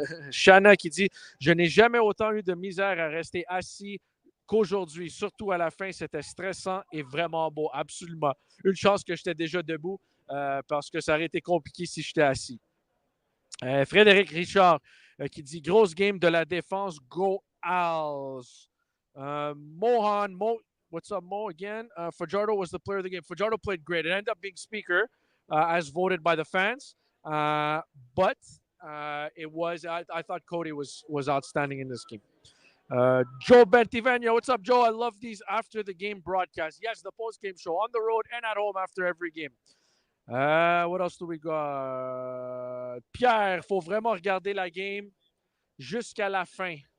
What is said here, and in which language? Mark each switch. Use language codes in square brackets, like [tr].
[fr] Shanna qui dit « Je n'ai jamais autant eu de misère à rester assis qu'aujourd'hui. Surtout à la fin, c'était stressant et vraiment beau. » Absolument. Une chance que j'étais déjà debout parce que ça aurait été compliqué si j'étais assis. Frédéric Richard qui dit « Grosse game de la défense. [en] Go Owls. » Mohan, what's up, Mo, again? Fajardo was the player of the game. Fajardo played great. It ended up being Spieker as voted by the fans. But it was, I thought Cody was outstanding in this game. Joe Bentivegno, what's up, Joe? I love these after the game broadcasts. Yes, the post game show on the road and at home after every game. What else do we got? [fr] Pierre, faut vraiment regarder la game jusqu'à la fin.